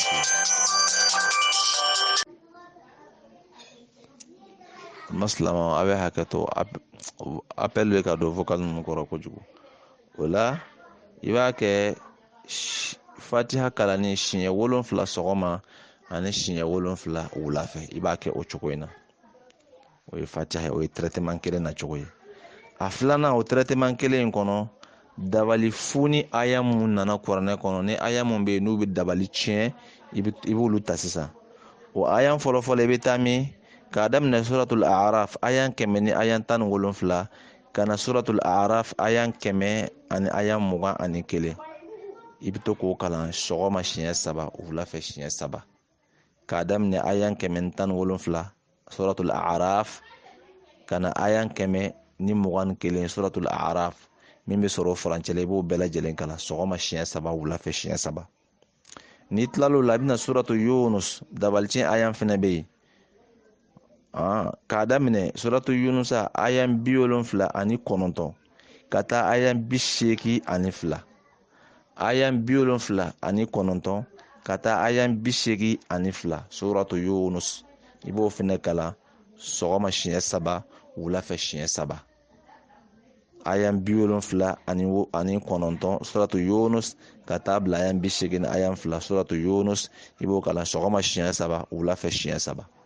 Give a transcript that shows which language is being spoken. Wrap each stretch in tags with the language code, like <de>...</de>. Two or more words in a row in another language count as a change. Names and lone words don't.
<bm>7 masilama a bɛ hakɛ to appel bɛ ka don vocal ninnu kɔrɔ kojugu o la i b'a kɛ fatiha kalanni siɲɛ 7 sɔgɔma ani siɲɛ 7 wula fɛ i b'a kɛ o cogo in na o ye fatiha o ye traitement kelen na cogo ye a filanan o traitement kelen in kɔnɔ dabali fu ni aya mun nana kuranɛ kɔnɔ ni aya mun bɛ yen n'u bɛ dabali tiɲɛ i b'olu ta sisan o aya fɔlɔ i bɛ taa min k'a daminɛ suratul a'raf aya 100 ni aya 17 ka na suratul a'raf aya 100 ani aya 21 i bɛ to k'o kalan sɔgɔma siɲɛ 3 wula fɛ siɲɛ 3 k'a daminɛ aya 117 suratul a'raf ka na aya 100 ni 21 suratul a'raf min bɛ sɔrɔ furancɛ la i b'o bɛɛ lajɛlen kalan sɔgɔma siɲɛ 3 wula fɛ siɲɛ 3 n'i tilal'o la i bɛna suratul yunus dabalicin aya fana bɛ yen k'a daminɛ suratul yunus aya 79 ka taa aya 82 aya 79 ka taa aya 82 suratul yunus i b'o fana kalan sɔgɔma siɲɛ 3 wula fɛ siɲɛ 3 aya 79 suratul yunus ka taa bila aya 82 aya 2 suratul yunus i b'o kalan sɔgɔma siɲɛ 3 wula fɛ siɲɛ 3</bm>